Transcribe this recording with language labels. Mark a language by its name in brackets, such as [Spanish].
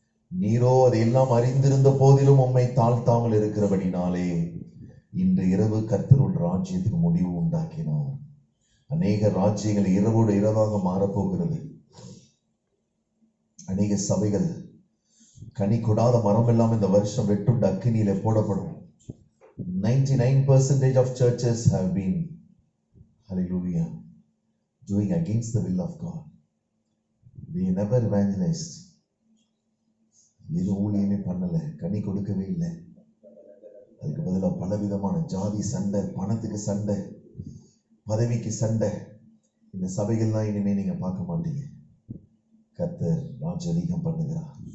[Tamil] நீரோ அதையெல்லாம் அறிந்திருந்த போதிலும் உம்மை தாழ்த்தாமல் இருக்கிறபடினாலே இன்று இரவு கர்த்தர் ஒரு ராஜ்யத்துக்கு முடிவு உண்டாக்கினார். அநேக ராஜ்யங்கள் இரவோடு இரவாக மாறப்போகிறது. அநேக சபைகள் கனி கொடாத மரம் எல்லாம் இந்த வருஷம் வெட்டுண்டு அக்கினியில போடப்படும். [English] 99% of churches have been, hallelujah, doing against the will of God. They never evangelized. [Tamil] எதுவும் ஊழியமே பண்ணல, கனி கொடுக்கவே இல்லை. அதுக்கு பதிலாக பலவிதமான ஜாதி சண்டை, பணத்துக்கு சண்டை, பதவிக்கு சண்டை. இந்த சபைகள்லாம் இனிமே நீங்க பார்க்க மாட்டீங்க. கர்த்தர் ராஜரீகம் பண்ணுகிறார்.